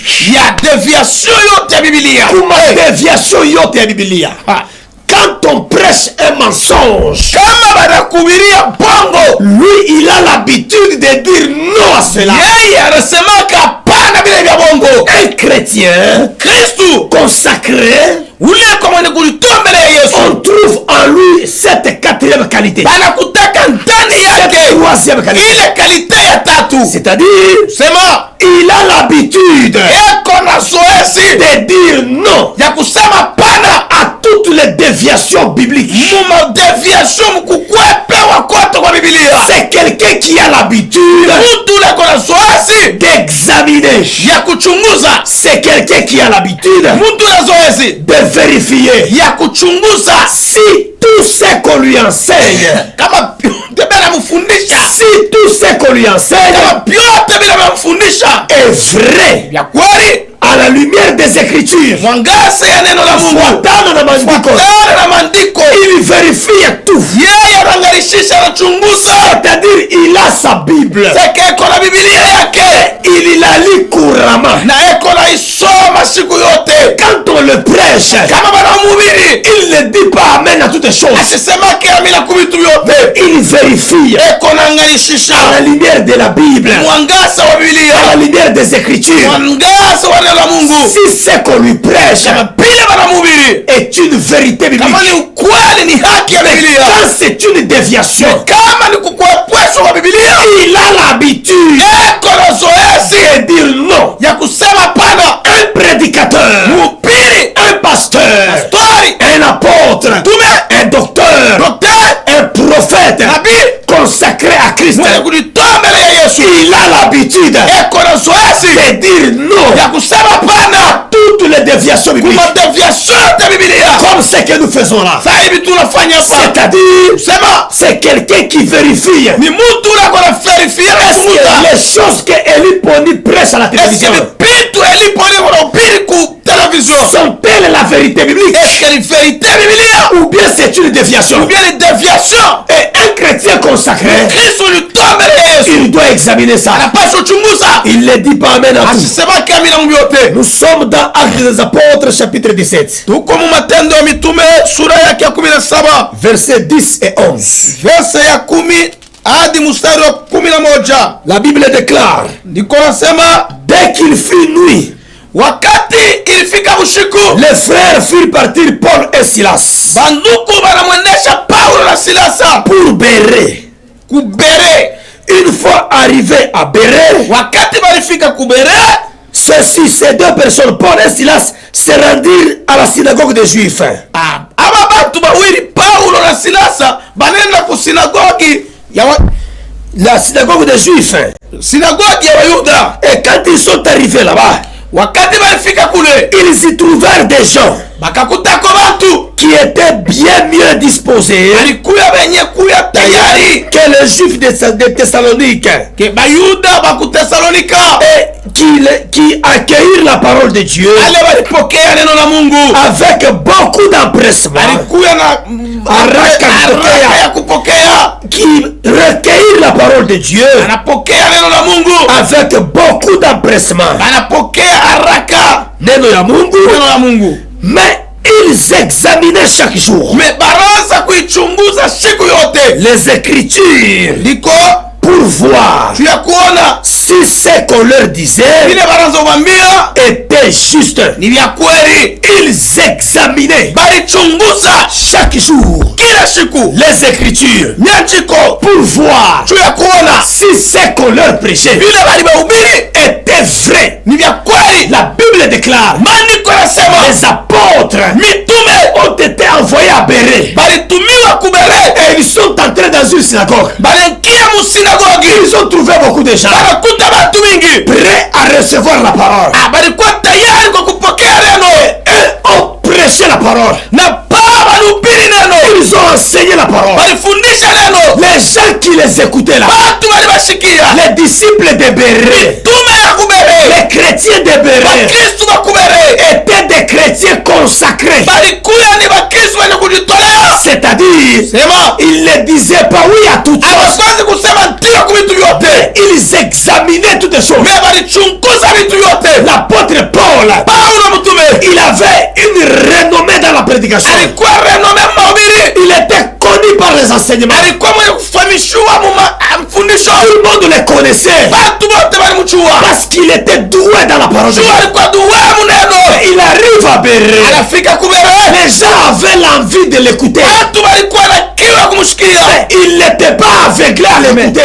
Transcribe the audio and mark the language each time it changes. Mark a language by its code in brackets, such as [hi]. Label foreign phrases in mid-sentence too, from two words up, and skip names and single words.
[sw] ya deviation yote ya Biblia. Kuma déviation yote ya Biblia. Ha. [fr] Quand on prêche un mensonge, [sw] Kama banakubiria bongo, [fr] lui, il a l'habitude de dire non à cela. [sw] yeye anasemaka pana bila vya bongo. [fr] Un chrétien [sw] Kristu [fr] consacré, [sw] ule kwa mwenye kulitoa mbele ya Yesu, [fr] on trouve en lui cette quatrième qualité. [sw] banakutaka ndani [fr] Cette [sw] yake [fr] troisième qualité. [sw] ile kalite ya tatu. [fr] C'est-à-dire, [sw] Sema [fr] il a l'habitude [sw] eko na zoezi [fr] de dire non [sw] ya kusema pana [fr] à toutes les déviations bibliques. [sw] muma deviation mukukwepewa kote kwa Biblia. [fr] C'est quelqu'un qui a l'habitude [sw] Mtu ule kona zoezi [fr] d'examiner. [sw] ya kuchunguza. [fr] C'est quelqu'un qui a l'habitude [sw] Mtu ule zoezi [fr] de vérifier [sw] ya kuchunguza [fr] si tout ce qu'on lui enseigne, [sw] kama vyote bila mfundisha, [fr] si tout ce qu'on lui enseigne [sw] kama vyote bila mfundisha [fr] est vrai [sw] vya kweli, [fr] à la lumière des Écritures. [sw] mwangaza ya neno la Mungu, Fuatana na maandiko, fuatana na maandiko. [fr] il vérifie tout. [sw] Yeye anaangalishisha, anachunguza. [fr] C'est-à-dire, il a sa Bible. [sw] Seke eko na Biblia yake [fr] Il la lit couramment. [sw] na eko na isoma siku yote. [fr] Quand on le prêche, [sw] Kama banamhubiri [fr] il ne dit pas amen à toutes choses. [sw] asisemake amina kuvitu vyote, [fr] Il vérifie [sw] eko [fr] à la [sw] naangalishisha [fr] lumière de la Bible, [sw] mwangaza wa [fr] à la [sw] Biblia, [fr] lumière des Écritures. [sw] mwangaza wa neno la Mungu. [fr] Si ce qu'on lui prêche [sw] Kama vile banamhubiri [fr] est une vérité [sw] kama ni [fr] biblique, [sw] ukweli, ni haki ya Biblia, [fr] quand c'est une déviation, [sw] kama ni kukwepeshwa kwa Biblia, [fr] il a l'habitude [sw] eko na zoezi [fr] de dire non. [sw] ya kusema pana. [fr] Un prédicateur, [sw] Mhubiri, [fr] un pasteur, [sw] pastori, [fr] un apôtre, un docteur, [sw] daktari, [fr] un prophète [sw] nabii [fr] consacré à Christ, [sw] mwenye kujitoa mbele ya Yesu [fr] il a l'habitude [sw] eko na zoezi [fr] de dire non [sw] ya kusema pana [fr] toutes les déviations bibliques, [sw] kuma deviation ya Biblia. [fr] comme ce que nous faisons là. [sw] Sasa hivi tunafanya hapa, [fr] C'est-à-dire, [sw] sema [fr] c'est quelqu'un qui vérifie [sw] ni mtu ule akona verifie [fr] est-ce que [sw] mafuta [fr] les choses que Eli Poni prêche à la [sw] eske [fr] télévision [sw] ni vitu eliponi kunahubiri ku television [fr] sont-elles la vérité biblique [sw] eske ni verite Biblia [fr] ou bien c'est une déviation? ou bien [sw] ni deviation. [fr] Et un chrétien consacré, [sw] Kristo ulitoa mbele ya Yesu, [fr] il doit examiner ça. [sw] anapaswa uchunguza, [fr] Il ne dit pas amen à tout. [sw] asisemake amina mu yote. [fr] Nous sommes dans Actes des Apôtres, chapitre 17, [sw] Tuko mu Matendo ya Mitume sura yake ya 17 [fr] versets 10 et 11. [sw] verse ya 10 hadi mstari wa 11. [fr] La Bible déclare, [sw] Ndiko nasema [fr] dès qu'il fut nuit, [sw] wakati ilifika usiku, [fr] les frères firent partir Paul et Silas [sw] banduku banamwendesha Paulo na Silasa [fr] pour Bérée. [sw] kubere. [fr] Une fois arrivés à Bérée, [sw] Wakati balifika kubere, [fr] ces deux personnes, Paul et Silas, se rendirent à la synagogue des Juifs. [sw] aba bantu bawili Paulo na Silasa banenda ku sinagogi ya [fr] La synagogue des Juifs. [sw] sinagogi ya Wayuda. [fr] Et quand ils sont arrivés là-bas, [sw] Wakati balifika kule, [fr] ils y trouvèrent des gens [sw] bakakutako bantu [fr] qui étaient bien mieux disposés [sw] balikuya benye kuya tayari [fr] que les Juifs de Thessalonique, [sw] ke Bayuda bakutesalonika [fr] et qui accueillirent la parole de Dieu [sw] ale balipokea neno la Mungu, [fr] avec beaucoup d'empressement, [sw] balikuya na haraka ya kupokea, [fr] qui recueillirent la parole de Dieu [sw] anapokea neno la Mungu, [fr] avec beaucoup d'empressement. [sw] anapokea haraka Neno ya Mungu, neno la Mungu. [fr] mais ils examinaient chaque jour [sw] Baraza kuichunguza siku yote [fr] les Écritures [sw] ndiko [fr] pour voir [sw] ya kuona [fr] si ce qu'on leur disait [sw] vile wanazowambia [fr] était juste, [sw] ni vya kweli, [fr] ils examinaient [sw] balichunguza [fr] chaque jour [sw] kila siku [fr] les Écritures [sw] nyandiko [fr] pour voir [sw] juu ya kuona [fr] si ce qu'on leur prêchait [sw] vile walibahubiri [fr] était vrai. [sw] ni vya kweli. [fr] La Bible déclare [sw] Maandiko yanasema [fr] les apôtres [sw] mitume [fr] ont été envoyés à Bérée [sw] balitumiwa kubere, [fr] et ils sont entrés dans une synagogue. [sw] balingia musinagogi, [fr] Ils ont trouvé beaucoup de gens [sw] banakuta batu mingi [fr] prêts à recevoir la parole. [sw] balikuwa tayari kwa kupokea neno [fr] Eux ont prêché la parole. [sw] na paa balihubiri neno, [fr] Ils ont enseigné la parole. [sw] balifundisha neno, [fr] Les gens qui les écoutaient là, [sw] batu balibashikia, [fr] les disciples de Bérée, [sw] tume ya kubere, [fr] les chrétiens de Bérée [sw] bakristu bakubere [fr] étaient des chrétiens consacrés. [sw] balikuya ni bakristu wenye kujitolea, [fr] C'est-à-dire, [sw] sema [fr] ils ne disaient pas oui à toutes choses. [sw] hawakwazi kusema ndio kwa vitu vyote, [fr] Ils examinaient toutes choses. [sw] me balichunguza vitu vyote. [fr] L'apôtre Paul, [sw] Paulo mtume [fr] il avait une renommée dans la prédication. [sw] alikuwa renome mahubiri, [fr] Il était connu par les enseignements. [sw] alikuwa mwenye kufahamishiwa mfundisho, [fr] Tout le monde le connaissait [sw] batu bote balimchua [fr] parce qu'il était doué dans la parole de [sw] juu [fr] Dieu. [sw] alikuwa duwe muneno. [fr] Il arrive à Bérée. [sw] Anafika kubere, [fr] Les gens avaient l'envie de l'écouter. [sw] batu balikuwa na kiu ya kumshikia, [fr] Ils n'étaient pas aveuglés à l'écouter.